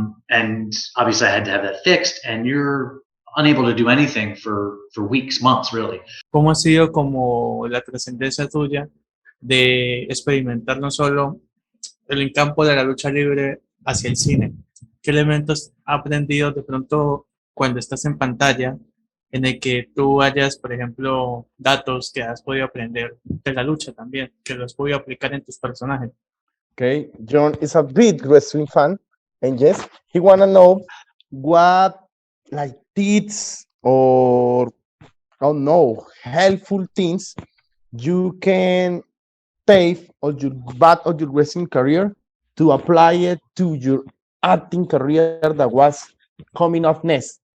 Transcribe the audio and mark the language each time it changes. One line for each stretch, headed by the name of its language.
English: And obviously I had to have that fixed, and you're unable to do anything for weeks, months, really.
Spanish: ¿Cómo ha sido como la trascendencia tuya de experimentar no solo el campo de la lucha libre hacia el cine? ¿Qué elementos has aprendido de pronto cuando estás en pantalla en el que tú hayas, por ejemplo, datos que has podido aprender de la lucha también, que los has podido aplicar en tus personajes?
English: Okay, Jhon is a big wrestling fan, and yes, he wanna know what like tips or I don't know helpful things you can take on your back of your wrestling career to apply it to your acting career that was coming up next.